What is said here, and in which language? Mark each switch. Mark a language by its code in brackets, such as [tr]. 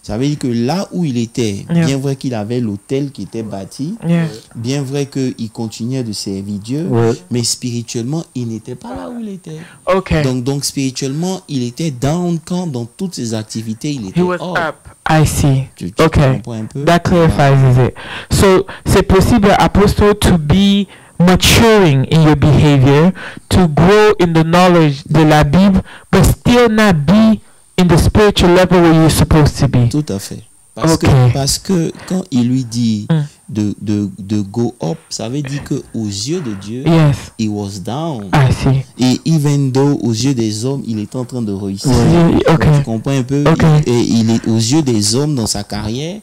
[fr] Ça veut dire que là où il était, [en] Yeah. [fr] bien vrai qu'il avait l'hôtel qui était bâti, [en] Yeah. [fr] bien vrai qu'il continuait de servir Dieu, Ouais. mais spirituellement, il n'était pas là où il était. [en] Okay. [fr] Donc spirituellement, il était down quand dans toutes ses activités, il était [en] He was up. up. I see. [fr] Tu [en] Okay. [fr] comprends un peu? [en] That clarifies it. So, c'est possible, Apostle, to be maturing in your behavior, to grow in the knowledge [fr] de la Bible, [en] but still not be in the spiritual level where you're supposed to be. [fr] Tout à fait. Parce que quand il lui dit de [en] go up, [fr] ça veut dire que aux yeux de Dieu, [en] Yes. he was down. I see. [fr] Et [en] even though [fr] aux yeux des hommes, il est en train de réussir. [en] Okay. [fr] Tu comprends un peu? [en] Okay. [fr] Et il est aux yeux des hommes dans sa carrière,